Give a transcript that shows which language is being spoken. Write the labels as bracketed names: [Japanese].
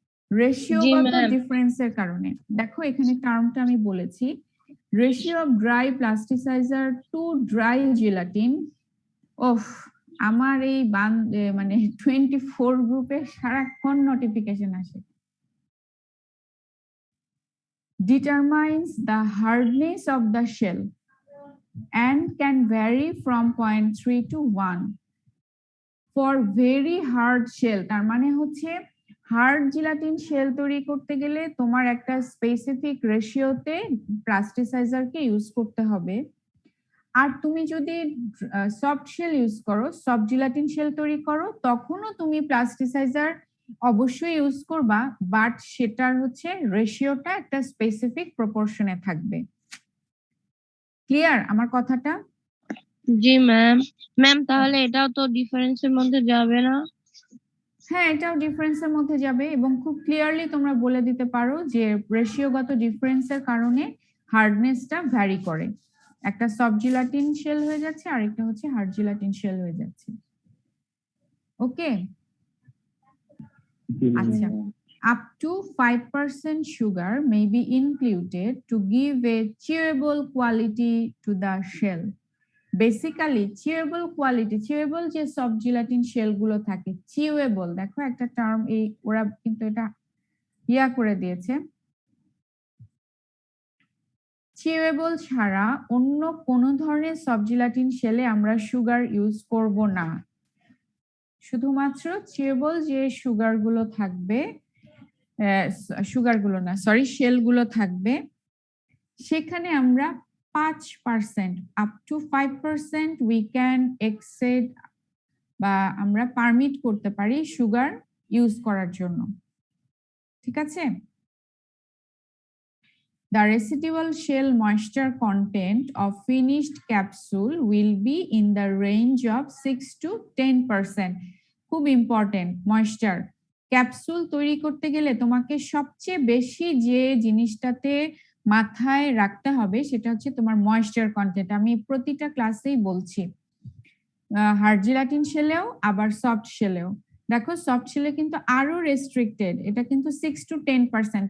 [Bangla] রেশিওগত ডিফারেন্সের কারণে। দেখো এখানে টার্মটা আমি বলেছি, ratio of dry প্লাস্টিসাইজার to dry gelatine. ওফ, আমার এই মানে 24 গ্রুপে সারাক্ষণ নোটিফিকেশন আসে। [English] Determines the hardness of the shell and can vary from 0.3 to 1 for very hard shell। [Bangla] তার মানে হচ্ছে হার্ড জিলাটিন শেল তৈরি করতে গেলে তোমার একটা স্পেসিফিক রেশিওতে প্লাস্টিসাইজারকে ইউজ করতে হবে। আর তুমি যদি সফট শেল ইউজ করো, সফট জিলাটিন শেল তৈরি করো, তখনও তুমি প্লাস্টিসাইজার অবশ্যই ইউজ করবা, বাট সেটার হচ্ছে রেশিওটা একটা স্পেসিফিক প্রপোর্শনে থাকবে। ক্লিয়ার আমার কথাটা? জি ম্যাম। ম্যাম তাহলে এটাও তো ডিফারেন্সের মধ্যে যাবে না? হ্যাঁ, এটাও ডিফারেন্সের মধ্যে যাবে এবং খুব ক্লিয়ারলি তোমরা বলে দিতে পারো যে রেশিওগত ডিফারেন্সের কারণে হার্ডনেসটা ভ্যারি করে। একটা সফট জিলাটিন শেল হয়ে যাচ্ছে, আরেকটা হচ্ছে হার্ড জিলাটিন শেল হয়ে যাচ্ছে। ওকে, আচ্ছা। [English] Up to 5% sugar may be included to give a chewable quality to the shell. [Bangla] Basically chewable quality, chewable যে সফট জিলাটিন শেল গুলো থাকে, চিউয়েবল, দেখো একটা টার্ম এই ওরা কিন্তু এটা ইয়া করে দিয়েছে। চিউয়েবল ছাড়া অন্য কোন ধরনের সফট জিলাটিন শেলে আমরা সুগার ইউজ করব না। শুধুমাত্র চিউয়েবল যে সুগার গুলো থাকবে, সুগার গুলো না সরি, শেল গুলো থাকবে, সেখানে আমরা 5% আপ টু 5% [English] we can exceed [Bangla] বা আমরা পারমিট করতে পারি সুগার ইউজ করার জন্য, ঠিক আছে। [English] The residual shell moisture content of finished capsule will be in the range of 6 to 10%. [Bangla] খুব ইম্পর্টেন্ট, ময়েশ্চার ক্যাপসুল তৈরি করতে গেলে তোমাকে সবচেয়ে বেশি যে জিনিসটাতে মাথায় রাখতে হবে সেটা হচ্ছে তোমার ময়েশ্চার কন্টেন্ট। আমি প্রতিটা ক্লাসেই বলছি, হার্ড জেলাটিন শেলেও আবার সফট শেলেও। দেখো সফট শেলে কিন্তু আরো রেস্ট্রিক্টেড, এটা কিন্তু 6 to 10%।